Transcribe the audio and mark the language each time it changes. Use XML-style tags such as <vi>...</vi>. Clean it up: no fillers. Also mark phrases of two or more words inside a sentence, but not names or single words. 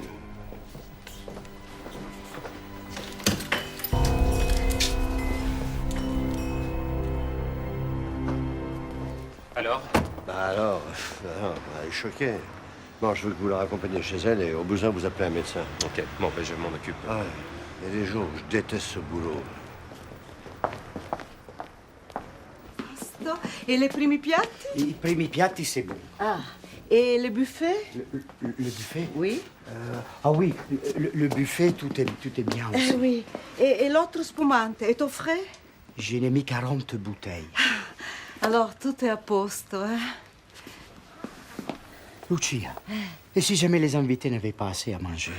<fr>Alors? Alors, elle est choquée. Bon, je veux que vous la raccompagniez chez elle et au besoin, vous appelez un médecin. Ok, bon, ben je m'en occupe. Ah ouais, il y a des jours où je déteste ce boulot. Et les</fr> <it>primi piatti? I primi piatti,</it> <fr>c'est bon. Ah, et le buffet? Le buffet? Oui. Ah oui, le buffet, tout est bien aussi. Oui. Et l'autre spumante, est au frais? J'en ai mis 40 bouteilles. Alors, tout est à posto, hein? Lucia, et si jamais les invités n'avaient pas assez à manger?</fr>